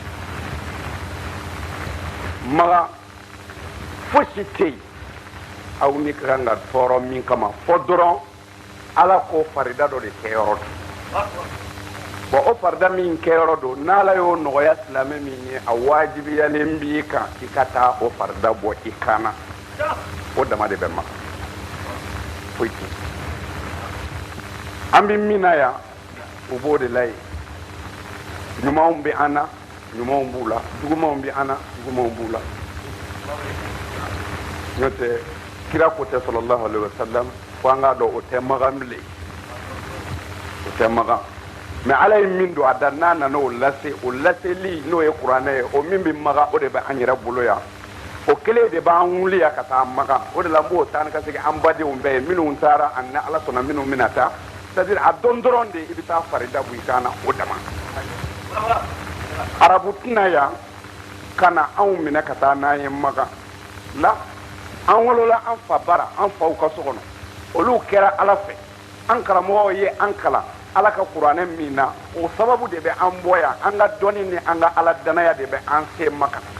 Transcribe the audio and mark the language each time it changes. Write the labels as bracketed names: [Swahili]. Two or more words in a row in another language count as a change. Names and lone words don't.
[Bambara] Maka fosi tɛ yen aw ni ka kan ka tɔɔrɔ min kama fɔ dɔrɔn ala ko farida dɔ de kɛyɔrɔ don bon o farida min kɛyɔrɔ don n'ala y'o nɔgɔya silamɛ min ye a wajibiyalen b'i kan i ka taa o farida bɔ i kan na o dama de bɛ Maka foyi tɛ an bɛ min na yan u b'o de la yen ɲumanw bɛ an na ɲumanw b'u la jugumanw bɛ an na jugumanw b'u la n'o tɛ kira ko tɛ [Arabic] صلى الله عليه وسلم [Bambara] fo an k'a dɔn o tɛ Maka bilen o tɛ Maka mais ala ye min don a da n'a nana o laseli n'o ye kuranɛ ye o min bɛ Maka o de bɛ an yɛrɛ bolo yan o kelen de b'an wuli yan ka taa Maka o de la n b'o taa ni ka segin an badenw bɛɛ ye minnu taara ani ala sɔnna minnu bɛna taa [French] c'est à dire [Bambara] a dɔn dɔrɔn de i bɛ taa farida bɔ i kan na o dama arabu tɛna yan ka na anw minɛ ka taa n'an ye Maka la an wolola an fa bara an faw ka so kɔnɔ olu kɛra ala fɛ an karamɔgɔw ye an kalan ala ka kuranɛ min na o sababu de bɛ an bɔ yan an ka dɔnni ni an ka ala danaya de bɛ an se Maka